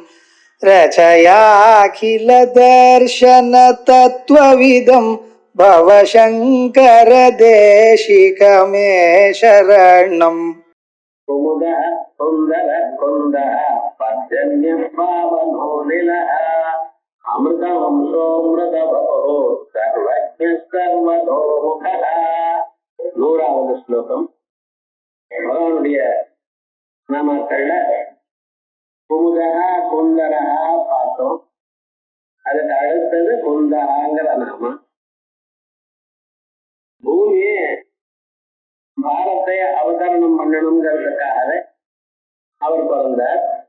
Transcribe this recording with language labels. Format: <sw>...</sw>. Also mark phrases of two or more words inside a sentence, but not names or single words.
<sa>रचयाखिल दर्शन तत्त्वविदं भवशङ्कर देशिकमे शरणम् कुमुदः सुन्दरः कुन्दः पर्जन्यः पावनो निलः अमृतवंशोऽमृतवपो सर्वज्ञः सर्वतोमुखः.</sa> <ta>100வது ஸ்லோகம். பகவானுடைய நாமக்கள்ல குமுதா குந்தரா பார்த்தோம். அதுக்கு அடுத்தது குந்தராங்கிற நாமம். பூமியே பாரத்தை அவதரணம் பண்ணணுங்கிறதுக்காக அவர் பிறந்தார்.</ta>